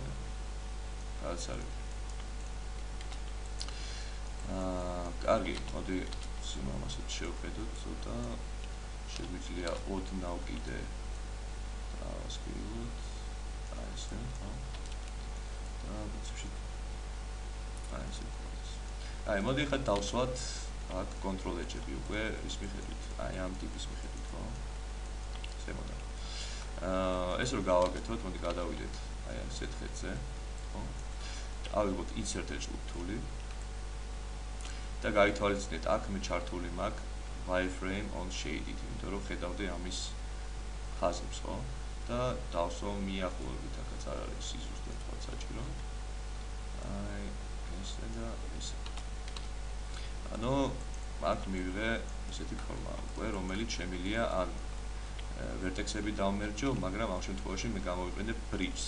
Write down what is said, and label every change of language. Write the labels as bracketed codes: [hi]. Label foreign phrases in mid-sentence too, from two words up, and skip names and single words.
[ka] რაც არის. კარგი, მოდი სიმამასაც შევხედოთ ცოტა შეგვიძლია ოდნავ კიდე დავასკრივოთ აი ესე ხო და პრინციპში აი ესე აი მოდი ხა დავსვათ აქ [en] control edge- [ka] ები უკვე ის მიხედვით აი ამ ტიპის მიხედვით ხო ესე მოდი ეს რო გავაკეთოთ მოდი გადავიდეთ აი ამ setxet-ზე ხო ავიღოთ [en] insert edge loop tool- [ka] ი და გაითვალისწინეთ აქ მე ჩართული მაქვს [en] wireframe on shaded, [ka] იმიტომ რომ ხედავდი ამის ხაზებს, ხო? და დავსვავ მიახლოებით, აქაც არ არის სიზუსტე თქვა საჭირო. აი, ესე და ესე. ანუ აქ მივიღე ესეთი ფორმა, უკვე რომელიც შემიძლია ან ვერტექსები დავმერჯო, მაგრამ ამ შემთხვევაში მე გამოვიყენებ bridge-ს.